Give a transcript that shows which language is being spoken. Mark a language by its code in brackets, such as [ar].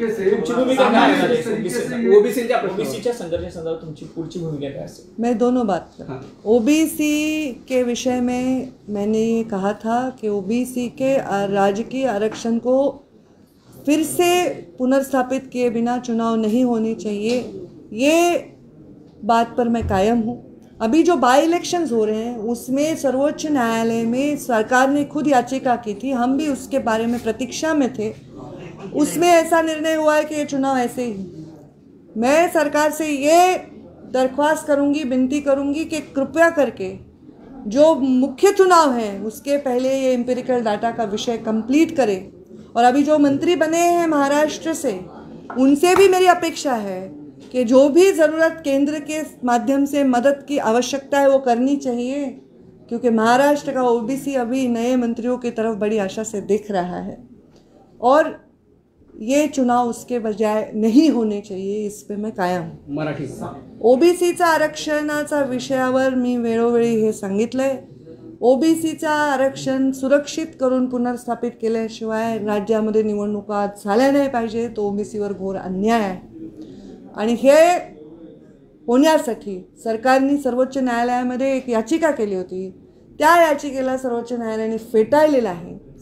[mr] तुमची भूमिका काय असेल ओबीसीच्या ओबीसीच्या संघर्षासंदर्भात तुमची पुढची भूमिका काय असेल? [hi] मैं दोनों बात कर, ओबीसी के विषय में मैंने ये कहा था कि ओबीसी के राजकीय आरक्षण को फिर से पुनर्स्थापित किए बिना चुनाव नहीं होनी चाहिए, ये बात पर मैं कायम हूँ। अभी जो बाई इलेक्शंस हो रहे हैं उसमें सर्वोच्च न्यायालय में सरकार ने खुद याचिका की थी, हम भी उसके बारे में प्रतीक्षा में थे। उसमें ऐसा निर्णय हुआ है कि ये चुनाव ऐसे ही। मैं सरकार से ये दरख्वास्त करूँगी, विनती करूँगी कि कृपया करके जो मुख्य चुनाव हैं उसके पहले ये एम्पिरिकल डाटा का विषय कंप्लीट करें। और अभी जो मंत्री बने हैं महाराष्ट्र से, उनसे भी मेरी अपेक्षा है कि जो भी ज़रूरत केंद्र के माध्यम से मदद की आवश्यकता है वो करनी चाहिए, क्योंकि महाराष्ट्र का ओबीसी अभी नए मंत्रियों की तरफ बड़ी आशा से देख रहा है और ये चुनाव उसके बजाय नहीं होने चाहिए, इस पे मैं कायम हूँ। [mr] मराठी ओबीसीचा आरक्षणाचा विषयावर मी वेळोवेळी हे सांगितलंय। ओबीसीचा आरक्षण सुरक्षित करून पुनर्स्थापित केल्याशिवाय राज्यामध्ये निवडणुका झाल्या नाही पाहिजे, तो ओबीसीवर घोर अन्याय आहे। आणि हे होण्यासाठी सरकारने सर्वोच्च न्यायालयामध्ये एक याचिका केली होती, त्या याचिकेला सर्वोच्च न्यायालयाने फेटाळलेलं आहे।